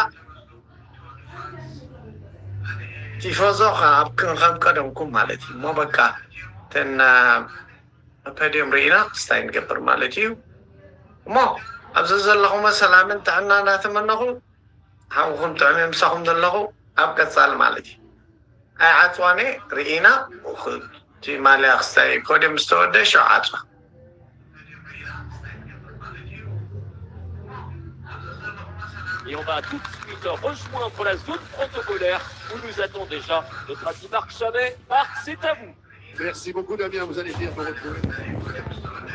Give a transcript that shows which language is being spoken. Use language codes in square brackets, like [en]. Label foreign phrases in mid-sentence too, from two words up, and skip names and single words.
[ti] ቲፎዞ ኣብ ክንከም ቀደምኩም ማለት እዩ እሞ በቃ ተን ፖዲዮም ርኢና ስታይ ንገብር ማለት እዩ እሞ ኣብዚ ዘለኹም ሰላምን ጥዕና እናተመነኹ ሓውኩም ጥዕሚ ምሳኹም ዘለኹ ኣብ ቀፃሊ ማለት እዩ ኣይ ዓፅዋኔ ርኢና እቲ ማልያ ክስታይ ፖዲዮም ዝተወደ ሸው ዓፅዋ [fr] Et on va tout de suite rejoindre la zone protocolaire où nous attend déjà notre ami Marc Chamet. Marc, c'est à vous. Merci beaucoup Damien, vous allez bien me retrouver.